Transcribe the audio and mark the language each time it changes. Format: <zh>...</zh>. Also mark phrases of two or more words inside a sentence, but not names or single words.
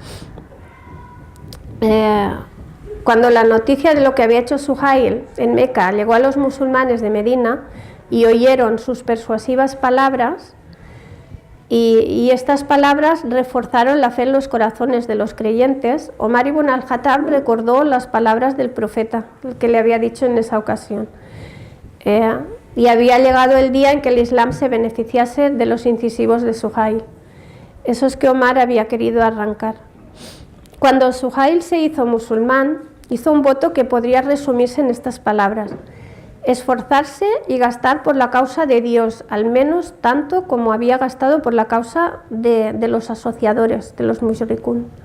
<es>Cuando la noticia de lo que había hecho Suhail en Meca llegó a los musulmanes de Medina y oyeron sus persuasivas palabras, y estas palabras reforzaron la fe en los corazones de los creyentes, Omar ibn al-Khattab recordó las palabras del profeta, el que le había dicho en esa ocasión. Y había llegado el día en que el Islam se beneficiase de los incisivos de Suhail, esos que Omar había querido arrancar. Cuando Suhail se hizo musulmán, hizo un voto que podría resumirse en estas palabras: esforzarse y gastar por la causa de Dios, al menos tanto como había gastado por la causa de los asociadores, de los mushrikun.</es>